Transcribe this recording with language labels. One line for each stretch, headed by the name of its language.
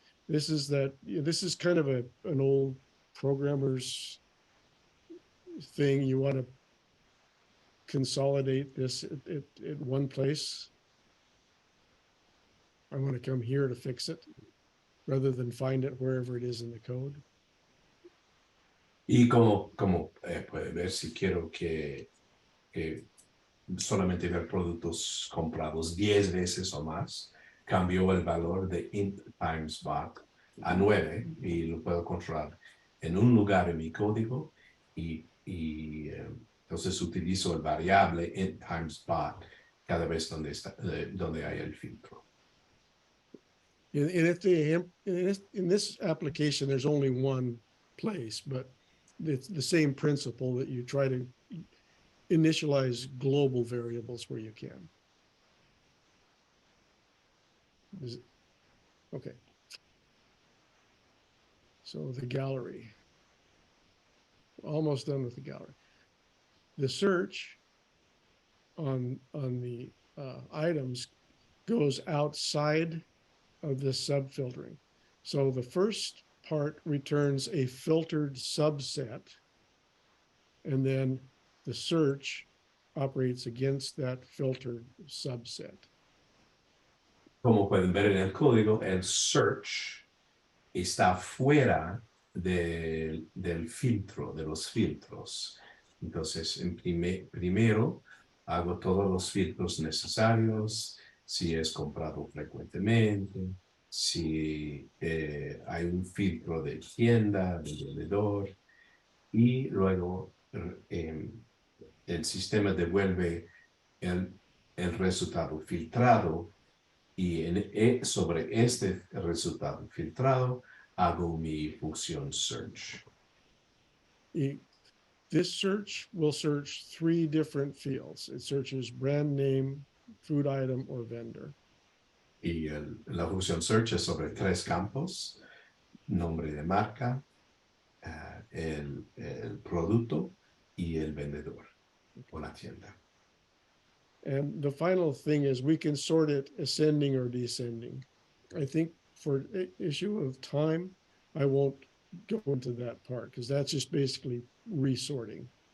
English: This is kind of an old programmer's thing. You want to consolidate this at one place. I want to come here to fix it rather than find it wherever it is in the code.
Spanish: Y como puede ver, si quiero que solamente ver productos comprados 10 veces o más, cambió el valor de int times bought a 9 y lo puedo controlar en un lugar en mi código y entonces utilizo el variable int times bought cada vez donde hay el filtro.
English: In this application, there's only one place, but it's the same principle that you try to initialize global variables where you can. Okay. So the gallery. Almost done with the gallery. The search on the items goes outside of this subfiltering. So the first part returns a filtered subset, and then the search operates against that filtered subset.
Spanish: Como pueden ver en el código, el search está fuera del filtro, de los filtros. Entonces, primero hago todos los filtros necesarios, si es comprado frecuentemente, si hay un filtro de tienda, de vendedor, y luego el sistema devuelve el resultado filtrado y sobre este resultado filtrado hago mi función search.
English: This search will search 3 different fields. It searches brand name, food item, or vendor.
Spanish: Y la función search es sobre 3 campos: nombre de marca, el producto y el vendedor o la tienda.
English: And the final thing is we can sort it ascending or descending. I think for issue of time, I won't go into that part because that's just basically resorting.